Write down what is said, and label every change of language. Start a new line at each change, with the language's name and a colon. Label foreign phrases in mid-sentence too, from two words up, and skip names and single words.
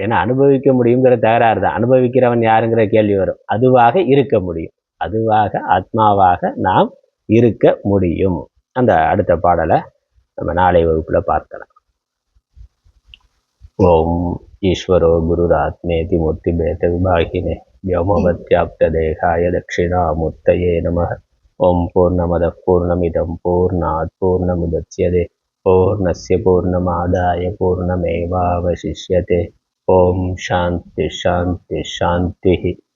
Tamil: ஏன்னா அனுபவிக்க முடியுங்கிற தகராறு தான். அனுபவிக்கிறவன் யாருங்கிற கேள்வி வரும். அதுவாக இருக்க முடியும், அதுவாக ஆத்மாவாக நாம் இருக்க முடியும். அந்த அடுத்த பாடலை நம்ம நாளை வகுப்புல பார்க்கலாம்.
Sanskrit: ॐ ईश्वरो गुरुरात्मेति मूर्ति भेद विभागिने व्योमवत्याप्त देहाय दक्षिणामूर्तये नमः। ओम पूर्णमदः पूर्णमिदं पूर्णात् पूर्णमुदच्यते पूर्णस्य पूर्णमादाय पूर्णमेवावशिष्यते। ओम शांति शांति शांति।